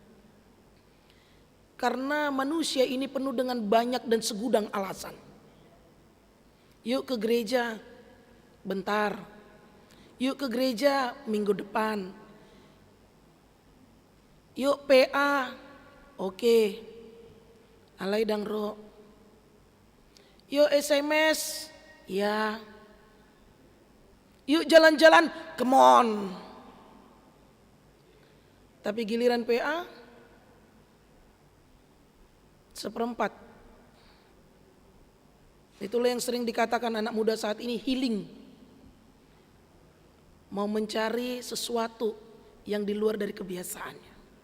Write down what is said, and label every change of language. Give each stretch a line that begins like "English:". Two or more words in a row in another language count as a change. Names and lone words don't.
Indonesian: Karena manusia ini penuh dengan banyak dan segudang alasan. Yuk ke gereja, bentar. Yuk ke gereja minggu depan. Yuk PA, oke.
Batak Toba: Alai dang ro.
Indonesian: Yuk SMS, ya. Yuk jalan-jalan,
English: come on.
Indonesian: Tapi giliran PA, seperempat. Itulah yang sering dikatakan anak muda saat ini, healing. Mau mencari sesuatu yang di luar dari kebiasaannya.